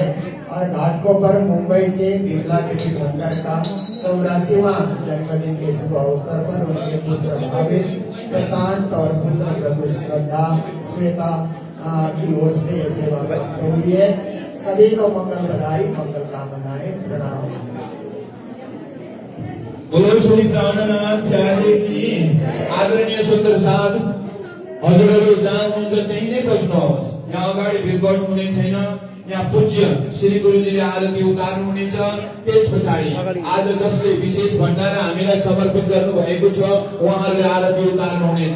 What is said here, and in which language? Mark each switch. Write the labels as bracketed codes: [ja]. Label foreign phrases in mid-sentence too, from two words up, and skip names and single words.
[hi] और घाटकोपर मुंबई से बिरला देवी ठक्कर का 84वां जन्मदिन के शुभ अवसर पर उनके पुत्र भावेश प्रशांत और पुत्र प्रदुष श्रद्धा श्वेता की ओर से यह सेवा प्राप्त हुई है। सभी को मंगल बधाई, मंगल कामनाएं, प्रणाम। बोलो श्री प्राणनाथ प्यारे की [ne] आदरणीय सुन्दर साथ हजुरहरू जहाँ हुनुहुन्छ त्यही नै बस्नुहोस्। यहाँ अगाडि भिड गर्नु हुने छैन। यहाँ पूज्य श्री गुरुजीले आरती उतार्नु हुनेछ। त्यस पछाडि आज जसले विशेष भण्डारा हामीलाई समर्पित गर्नु भएको छ उहाँहरूले आरती उतार्नु हुनेछ।